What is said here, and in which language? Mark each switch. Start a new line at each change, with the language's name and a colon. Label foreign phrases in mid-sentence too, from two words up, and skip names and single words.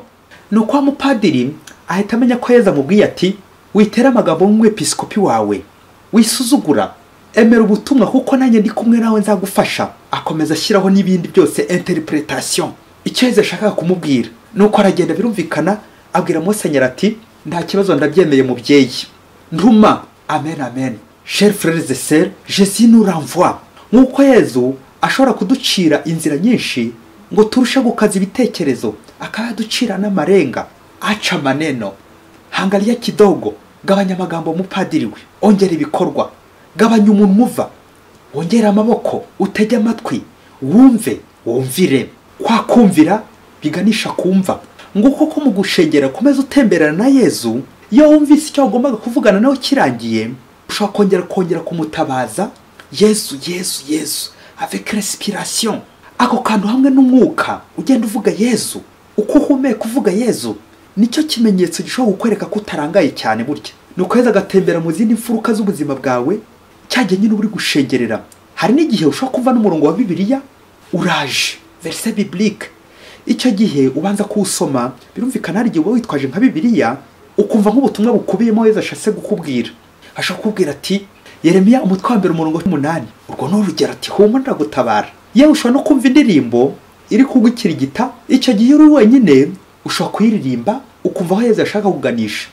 Kinyarwanda: Nuko wa mupadiri ahita amenya ko Yezu amubwiye ati, witera amagambo nk'umwepiskopi wawe, wisuzugura, emera ubutumwa kuko nanjye ndi kumwe nawe nzagufasha. Akomeza ashyiraho n'ibindi byose interpretation icyo Yezu ashaka kumubwira. Nuko aragenda birumvikana, abwira musenyeri ati, nta kibazo ndabyemeye mubyeyi, ntuma. Amen amen.
French: Chers frères et sœurs, Jésus nous renvoie.
Kinyarwanda: Nk'uko Yezu ashobora kuducira inzira nyinshi ngo turushe gukaza ibitekerezo, akayaducira n'amarenga.
Swahili: Acha maneno, hangalia kidogo,
Kinyarwanda: gabanya amagambo mupadiri we, ongera ibikorwa, gabanya umunwa, wongera amaboko, utege amatwi, wumve, wumvire. Kwa kumvira biganisha kumva. Nguko ko mu gushengera komeza utemberana na Yezu, iyo wumvise icyo wagombaga kuvugana nawe kirangiye, ushobora kongera kumutabaza Yezu Yezu Yezu
French: avec respiration.
Kinyarwanda: Ako kantu hamwe n'umwuka ugenda uvuga Yezu, uko uhumeka uvuga Yezu, nicyo kimenyetso gishobora kukwereka ko utarangaye cyane burya. Nukweza gatembera mu zindi mfuruka z'ubuzima bwawe, cyagiye nyine uri gushengerera. Hari n'igihe ushobora kumva n'umurongo wa Bibiliya uraje,
French: verset biblique.
Kinyarwanda: Icyo gihe ubanza kuwusoma, birumvikana hari igihe uba witwaje nka Bibiliya, ukumva nk'ubutumwa bukubiyemo Yezu ashatse gukubwira. Ashaka kubwira ati Yeremiya umutwe wa mbere 8, urwo no rugero ati humura ndagutabara. Yewe ushobora no kumva indirimbo iri kugukirigita, icyo gihe uri wenyine ushobora kuyiririmba ukumva aho Yezu ashaka kuganisha.